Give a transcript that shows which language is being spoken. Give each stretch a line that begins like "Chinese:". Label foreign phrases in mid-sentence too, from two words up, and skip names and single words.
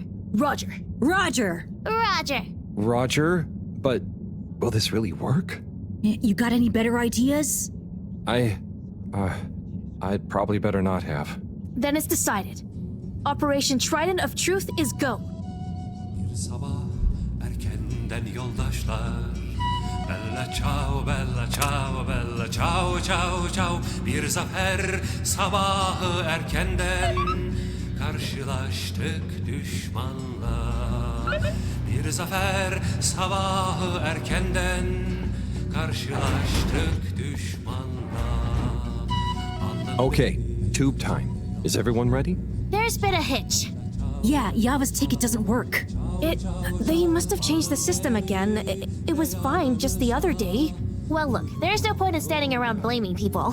English: Roger. Roger. Roger. Roger? But will this really work? You got any better ideas? I'd probably better not have. Then it's decided. Operation Trident of Truth is go.
Turkish: Sabah erkenden yoldaşlar.
Italian: Bella ciao, bella ciao, bella ciao, ciao, ciao.
Turkish: Bir zafer sabahı erkenden. Karşılaştık düşmanla. Bir zafer sabahı erkenden. Karşılaştık düşmanla.
English: Okay, tube time. Is everyone ready? There's been a hitch. Yeah, Yava's ticket doesn't work. They must have changed the system again. It was fine just the other day. Well, look, there's no point in standing around blaming people.